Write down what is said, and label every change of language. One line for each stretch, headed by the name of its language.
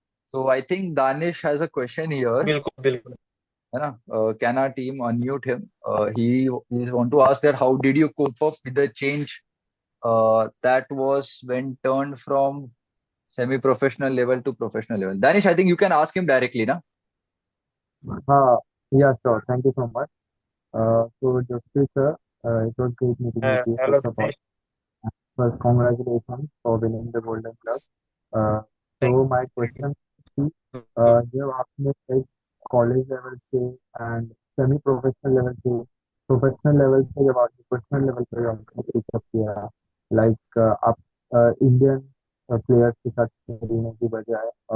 English: So I think Danish has a question here.
Hindi: बिल्कुल बिल्कुल। है ना?
English: Can our team unmute him? He want to ask that how did you cope up with the change that was when turned from semi-professional level to professional level? Danish, I think you can ask him directly, na? Yeah, sure. Thank you so much. So, Jaspreet sir, it was great meeting with you, hello first of all. Dinesh. First, congratulations for winning the Golden Glove. Uh, thank so, my question is, you.
Hindi: जब आपने एक college level से and semi professional level से professional level से जब आपने professional level पर आपने पिकअप किया, लाइक आप इंडियन प्लेयर्स के साथ खेलने की बजाय